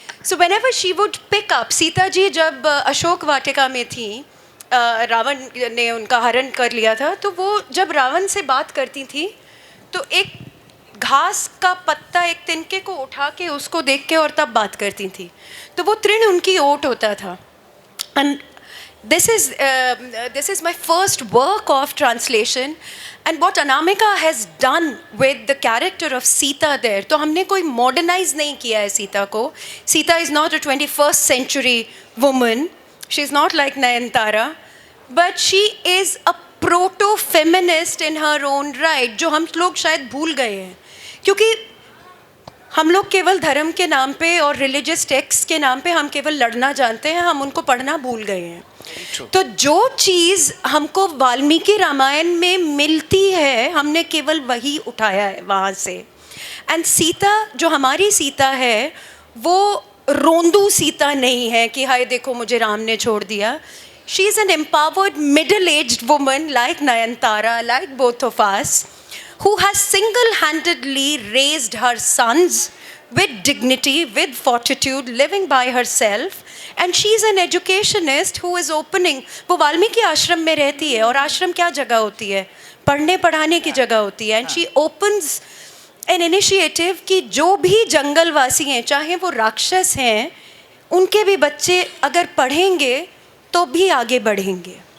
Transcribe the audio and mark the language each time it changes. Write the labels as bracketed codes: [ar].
[en] So whenever she would pick up, [hi] Sita ji जब अशोक वाटिका में थी, रावण ने उनका हरण कर लिया था, तो वो जब रावण से बात करती थी तो एक घास का पत्ता एक तिनके को उठा के उसको देख के और तब बात करती थी. तो वो तृण उनकी ओट होता था. [en] And this is my first work of translation, and what Anamika has done with the character of Sita there, [hi] तो हमने कोई modernize नहीं किया है सीता को. [en] Sita is not a 21st century woman. She's not like Nayantara, but she is a proto-feminist in her own right, [hi] जो हम लोग शायद भूल गए हैं, क्योंकि हम लोग केवल धर्म के नाम पे और रिलीजियस टेक्स्ट के नाम पे हम केवल लड़ना जानते हैं, हम उनको पढ़ना भूल गए हैं. तो जो चीज़ हमको वाल्मीकि रामायण में मिलती है, हमने केवल वही उठाया है वहाँ से. एंड सीता जो हमारी सीता है, वो रोंदू सीता नहीं है कि हाय देखो मुझे राम ने छोड़ दिया. [en] She is an empowered middle aged woman like Nayantara, like both of us, who has single-handedly raised her sons with dignity, with fortitude, living by herself, and she is an educationist who is opening. [hi] वो वाल्मीकि आश्रम में रहती है, और आश्रम क्या जगह होती है? पढ़ने पढ़ाने की जगह होती है. [en] and she opens an initiative [hi] कि जो भी जंगलवासी हैं, चाहे वो राक्षस हैं, उनके भी बच्चे अगर पढ़ेंगे तो भी आगे बढ़ेंगे.